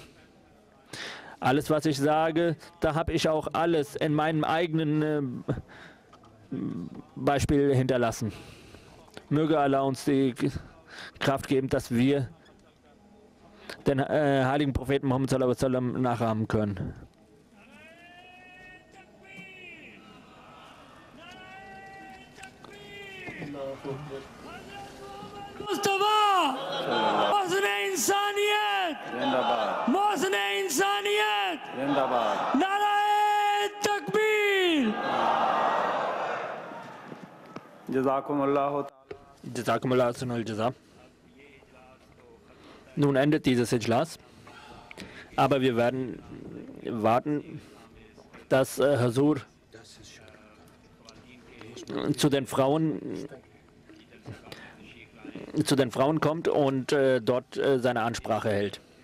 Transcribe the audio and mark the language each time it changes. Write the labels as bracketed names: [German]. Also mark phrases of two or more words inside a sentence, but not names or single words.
[German] Alles, was ich sage, da habe ich auch alles in meinem eigenen Beispiel hinterlassen. Möge Allah uns die Kraft geben, dass wir den heiligen Propheten Muhammad [Arabic] صلى الله عليه وسلم [German] nachahmen können. Mustafa! [Urdu] محسنِ انسانیت! محسنِ انسانیت! نعرۂ تکبیر! [Arabic] جزاكم الله سنل جزا. [German] Nun endet dieses Ijlas, aber wir werden warten, dass Huzur zu den Frauen kommt und dort seine Ansprache hält.